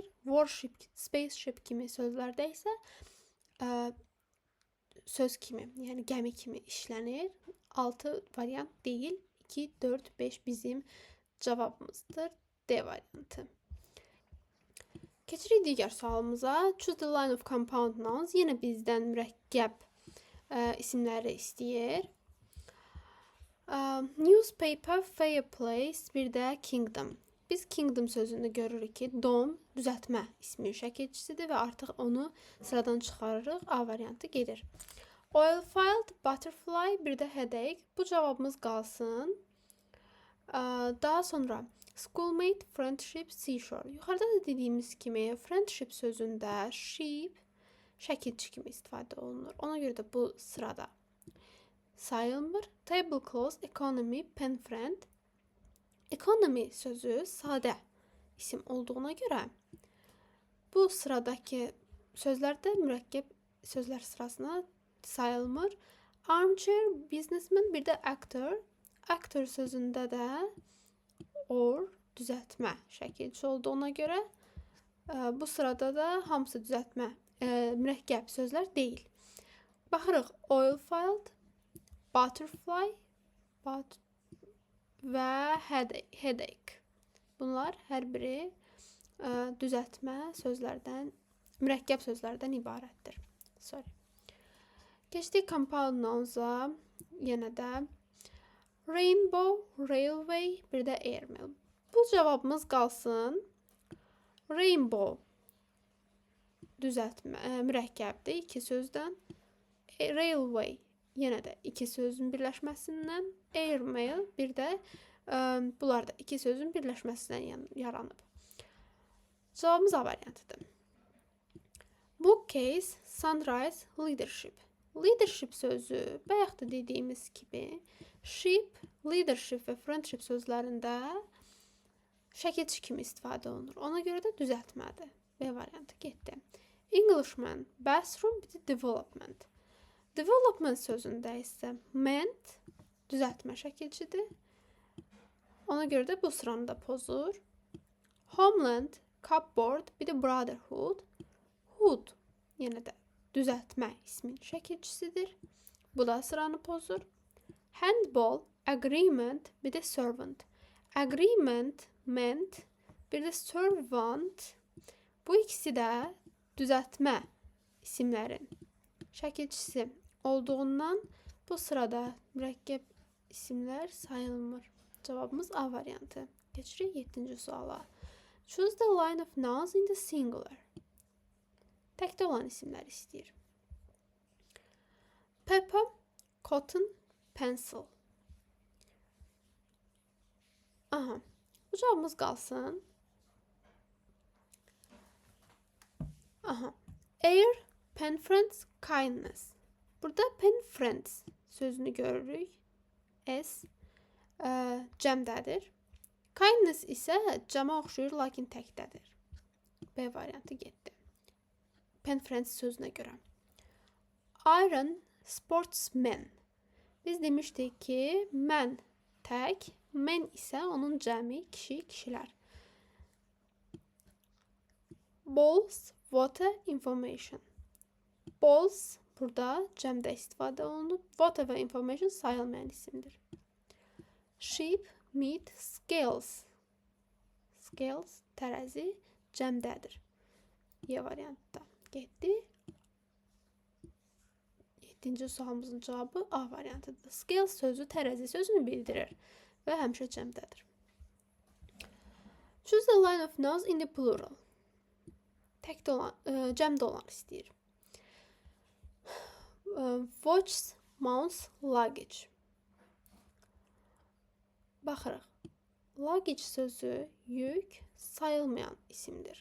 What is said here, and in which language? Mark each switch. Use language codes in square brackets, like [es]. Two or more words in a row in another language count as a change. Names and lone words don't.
[en] Warship, spaceship [az] kimi sözlərdə isə söz kimi, yəni gəmi kimi işlənir. 6 variant deyil. 2, 4, 5 bizim cavabımızdır. D variantı. Keçirik digər sualımıza. [en] Choose the line of compound nouns. [az] Yenə bizdən mürəkkəb isimləri istəyir. [en] Newspaper, fireplace, [az] bir də [en] kingdom. [az] Biz kingdom sözünü görürük ki, dom düzəltmə ismin şəkilçisidir və artıq onu sıradan çıxarırıq. A variantı gedir. [en] Oilfield, butterfly, [az] bir də [en] headache. [az] Bu cavabımız qalsın. Daha sonra [en] schoolmate, friendship, seashore. [az] Yuxarıda da dediyimiz kimi friendship sözündə sheep şəkilçi kimi istifadə olunur. Ona görə də bu sırada sayılmır. [en] Tablecloth, economy, pen friend. [az] Economy sözü sadə isim olduğuna görə bu sıradakı sözlərdə mürəkkəb sözlər sırasına sayılmır. [en] Armchair, businessman, [az] bir də actor. Actor sözündə də or düzəltmə şəkilçi olduğuna görə bu sırada da hamısı düzəltmə mürəkkəb sözlər deyil. Baxırıq [en] oil-filled, butterfly [az] və headache. Bunlar hər biri düzəltmə sözlərdən, mürəkkəb sözlərdən ibarətdir. Keçdik [en] compound nouns-a. [az] Yenə də [en] rainbow, railway, [az] bir də airmail. Bu cavabımız qalsın. Rainbow düzəltmə, mürəkkəbdir, iki sözdən. Railway yenə də iki sözün birləşməsindən. Airmail bir də bunlar da iki sözün birləşməsindən yaranıb. Cavabımız A variantıdır. [en] Bookcase, sunrise, leadership. [az] Leadership sözü bayaq da dediyimiz kimi ship, leadership və friendship sözlərində şəkilçi kimi istifadə olunur. Ona görə də düzəltmədir. B variantı getdi. [en] Englishman, bathroom, [az] bir də [en] development. [az] Development sözündə isə meant düzəltmə şəkilçidir. Ona görə də bu sıranı da pozur. [en] Homeland, cupboard, [az] bir də [en] brotherhood. [az] Hood yenə də düzəltmə ismin şəkilçisidir. Bu da sıranı pozur. [en] Handball, agreement, [az] bir də [en] servant. Agreement, meant, [az] bir də servant. Bu ikisi də düzəltmə isimlərin şəkilçisi olduğundan bu sırada mürəkkəb isimlər sayılmır. Cavabımız A variantı. Keçirik 7-ci suala. [en] Choose the line of nouns in the singular. [az] Təkdə olan isimlər istəyir. [en] Pepper, cotton, pencil. [az] Aha, bu cavabımız qalsın. [en] Aha, air, pen friends, kindness. [az] Burada [en] pen friends [az] sözünü görürük. S cəmdədir. Kindness isə cəmə oxşuyur, lakin təkdədir. B variantı getdi. [en] Pen friends [az] sözünə görə. [en] Iron, sportsman. [az] Biz demişdik ki, mən tək, men isə onun cəmi, kişi, kişilər. [en] Balls, water, information. [az] Balls burada cəmdə istifadə olunub. Water və information sayılmayan isimdir. [en] Sheep, meat, scales. Scales, [az] tərəzi, cəmdədir. Y variantda getdi. 7-ci sualımızın cavabı A variantıdır. Scales sözü tərəzi sözünü bildirir və həmişə cəmdədir. [en] Choose the line of nouns in the plural. [az] Təkdə olan, cəmdə olan istəyir. [en] Watches, mounts, luggage. [az] Baxırıq. Luggage sözü yük sayılmayan isimdir.